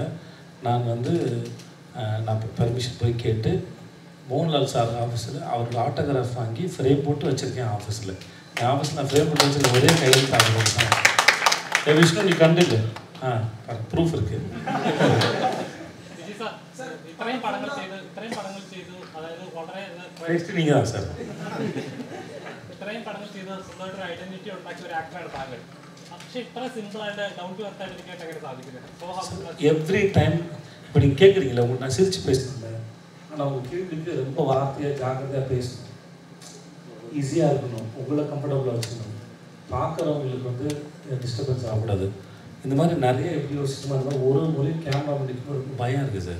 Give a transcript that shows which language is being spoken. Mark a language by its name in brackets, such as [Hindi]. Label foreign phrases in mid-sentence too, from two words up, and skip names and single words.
[Tamil] நான் வந்து நான் பெர்மிஷன் போய் கேட்டு மோகன்லால் சார் ஆஃபீஸில் அவரோட ஆட்டோகிராஃப் வாங்கி ஃப்ரேம் போட்டு வச்சுருக்கேன் ஆஃபீஸில். என் ஆஃபீஸில் நான் ஃப்ரேம் போட்டு வச்சுருக்கேன். ஒரே கையில் தாங்க விஷ்ணு, நீ கண்டில்லை. ப்ரூஃப் இருக்குது. நெக்ஸ்ட் நீங்கள் தான் சார். [Malayalam] ഇത്രയും പടങ്ങൾ ചെയ്ത് സ്വന്തമായിട്ടൊരു ഐഡന്റിറ്റി ഉണ്ടാക്കിയ ഒരു ആക്ടറാണ് താങ്കൾ. പക്ഷേ ഇത്ര സിമ്പിൾ ആയിട്ട് [English] down to earth [Malayalam] ആയിട്ട് എങ്ങനെ സാധിക്കുന്നത്? [English] every time [Tamil] இப்போ நீங்கள் கேட்குறீங்களா, உங்களுக்கு நான் சிரித்து பேசுகிறேன். ஆனால் உங்கள் கேள்விக்கு ரொம்ப வார்த்தையாக ஜாக்கிரதையாக பேசணும், ஈஸியாக இருக்கணும், உங்களை கம்ஃபர்டபுளாக வச்சுக்கணும், பார்க்குறவங்களுக்கு வந்து டிஸ்டர்பன்ஸ் ஆகக்கூடாது. இந்த மாதிரி நிறைய எப்படி யோசிச்சுமா இருந்தால் ஒரு முறை கேமரா முடிக்கணும் ரொம்ப பயம் இருக்குது சார்.